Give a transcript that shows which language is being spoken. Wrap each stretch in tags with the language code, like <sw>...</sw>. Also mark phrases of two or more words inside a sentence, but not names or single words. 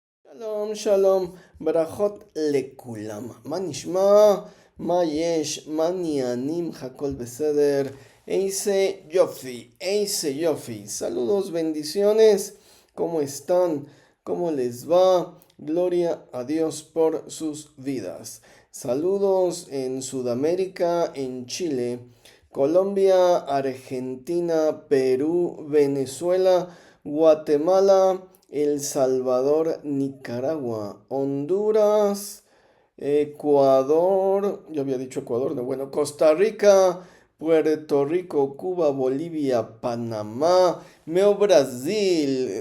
<he>שלום, שלום, ברכות לכולם. מה נשמע, מה יש, מה העניינים, הכל בסדר. איזה יופי.</he> <es>Saludos, bendiciones. ¿Cómo están? ¿Cómo les va? Gloria a Dios por sus vidas. Saludos en Sudamérica, en Chile, Colombia, Argentina, Perú, Venezuela, Guatemala, El Salvador, Nicaragua, Honduras, Ecuador, yo había dicho Ecuador, no, bueno, Costa Rica, Puerto Rico, Cuba, Bolivia, Panamá, Meo Brasil.</es>